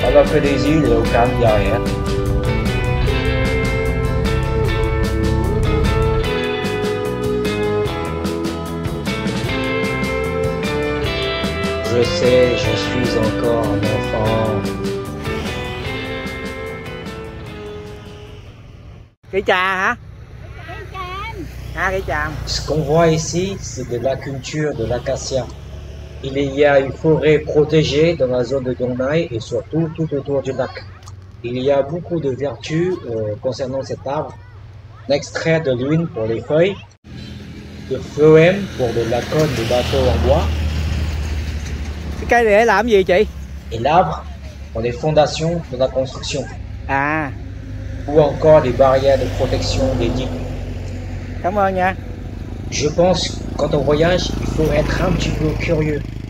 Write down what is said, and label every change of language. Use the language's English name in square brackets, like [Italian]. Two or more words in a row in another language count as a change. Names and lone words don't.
[French] Alors que Daisy, il est au calme derrière. Je sais, je suis encore un enfant. [Vietnamese] Cây trà hả? Ah, cây tràm. [French] Ce qu'on voit ici, c'est de la culture de l'acacia. Il y a une forêt protégée dans la zone de Dong Nai et surtout tout autour du lac. Il y a beaucoup de vertus concernant cet arbre. On extrait de l'huile pour les feuilles. de phloème pour de la colle de bateau en bois. [Vietnamese] Cái cây này để làm gì chị? [French] Et l'arbre pour les fondations de la construction. À, Ou encore des barrières de protection des digues. [Vietnamese] cảm ơn nha. [French] Je pense que quand on voyage, il faut être un petit peu curieux.